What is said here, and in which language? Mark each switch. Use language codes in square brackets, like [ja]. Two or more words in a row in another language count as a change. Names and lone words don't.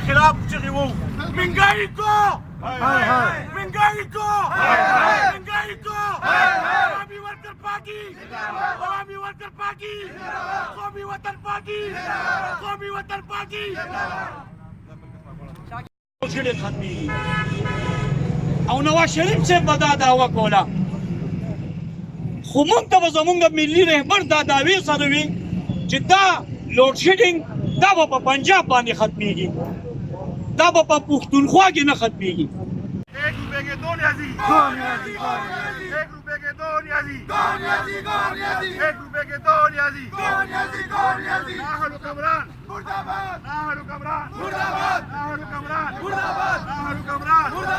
[ps] انقلاب چغې وو [ur] منګایي کو منګایي کو منګایي کو [ps] عوامي ورکر پارټي عوامي ورکر پارټي قومي وطن پارټي قومي وطن پارټي شړې ختمي او نواز شریف صاحب به دا دعوه کوله خو موږ ته به زموږ ملي رهبر دا دعوې سره وي چې دا لوډ شیډینګ دا به په پنجاب باندې ختمېږي دا به په پښتونخوا کې نه ختمېږي [ur] ایک روپے کے دو نیازی ایک روپے کے دو نیازی ایک روپے کے دو نیازی ناہل حکمران ناہل حکمران ناہل حکمران ناہل حکمران